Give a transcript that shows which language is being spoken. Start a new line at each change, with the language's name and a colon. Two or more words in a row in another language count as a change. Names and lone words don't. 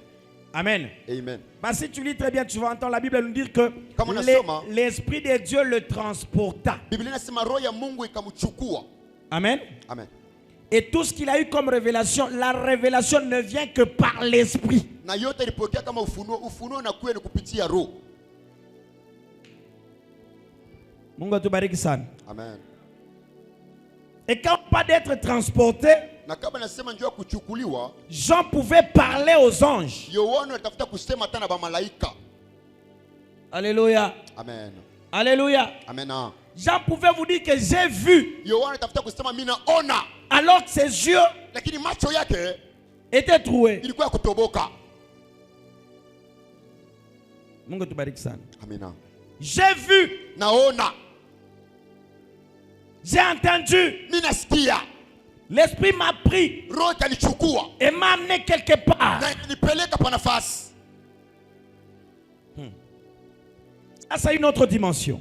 French: Amen. Amen. Bah, si tu lis très bien, tu vas entendre la Bible nous dire que l'Esprit de Dieu le transporta. Amen. Amen. Et tout ce qu'il a eu comme révélation, la révélation ne vient que par l'Esprit.
Swahili: Mungu tubariki sana.
French: Amen. Et quand pas d'être transporté, Jean pouvait parler aux anges. Alléluia. Amen. Alléluia. Amen. Jean pouvait vous dire que j'ai vu. Alors que ses yeux étaient troués.
Swahili: Mungu tubariki sana.
French: Amen. J'ai vu. J'ai entendu. L'Esprit m'a pris et m'a amené quelque part. Ça, c'est une autre dimension.